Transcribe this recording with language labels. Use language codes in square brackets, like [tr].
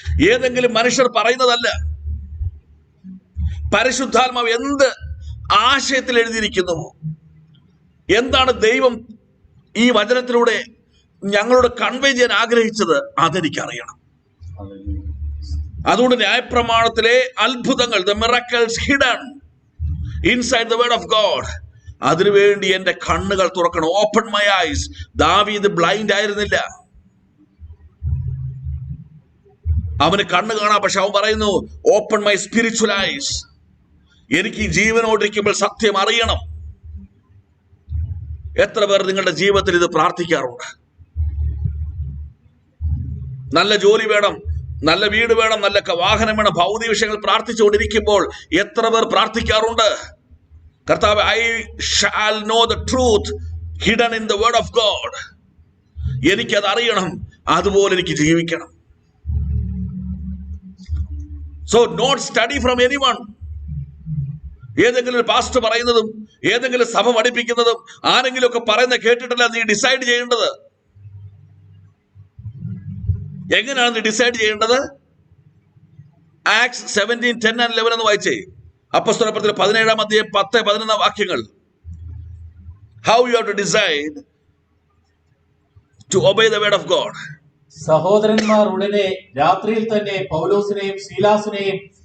[ml] ഏതെങ്കിലും മനുഷ്യർ പറയുന്നതല്ല. പരിശുദ്ധാത്മാവ് എന്ത് ആശയത്തിൽ എഴുതിയിരിക്കുന്നുവോ, എന്താണ് ദൈവം ഈ വചനത്തിലൂടെ ഞങ്ങളോട് കൺവേ ചെയ്യാൻ ആഗ്രഹിച്ചത്, അതെനിക്കറിയണം. അതുകൊണ്ട് ന്യായപ്രമാണത്തിലെ അത്ഭുതങ്ങൾ, [en] the miracles hidden inside the word of God, [ml] അതിനുവേണ്ടി എന്റെ കണ്ണുകൾ തുറക്കണം. [en] Open my eyes. [ml] ദാവീദ് ബ്ലൈൻഡ് ആയിരുന്നില്ല, അവന് കണ്ണ് കാണാം. പക്ഷെ അവൻ പറയുന്നു, [en] Open my spiritual eyes. [ml] എനിക്ക് ഈ ജീവനോടിരിക്കുമ്പോൾ സത്യം അറിയണം. എത്ര പേർ നിങ്ങളുടെ ജീവിതത്തിൽ ഇത് പ്രാർത്ഥിക്കാറുണ്ട്? നല്ല ജോലി വേണം, നല്ല വീട് വേണം, നല്ല വാഹനം വേണം, ഭൗതിക വിഷയങ്ങൾ പ്രാർത്ഥിച്ചുകൊണ്ടിരിക്കുമ്പോൾ എത്ര പേർ പ്രാർത്ഥിക്കാറുണ്ട്? [en] കർത്താവ്, I shall know the truth hidden in the word of God. [ml] എനിക്കത് അറിയണം, അതുപോലെ എനിക്ക് ജീവിക്കണം. [en] So not study from anyone. [ml] ഏതെങ്കിലും ഒരു പാസ്റ്റർ പറയുന്നതും ഏതെങ്കിലും സഭ പഠിപ്പിക്കുന്നതും ആരെങ്കിലും ഒക്കെ പറയുന്ന കേട്ടിട്ടല്ല നീ ഡിസൈഡ് ചെയ്യേണ്ടത്. എങ്ങനെയാണ് നീ ഡിസൈഡ് ചെയ്യേണ്ടത്? ആക്ട്സ് 17:10-11 എന്ന് വായിച്ചേ. അപ്പോസ്തലപ്രവൃത്തികൾ 17-ാം അധ്യായം 10-11 വാക്യങ്ങൾ. [en] How you have to decide to obey the word of God. [ml] സഹോദരന്മാർ ഉടനെ രാത്രിയിൽ തന്നെ പൗലോസിനെയും ശീലാസിനെയും.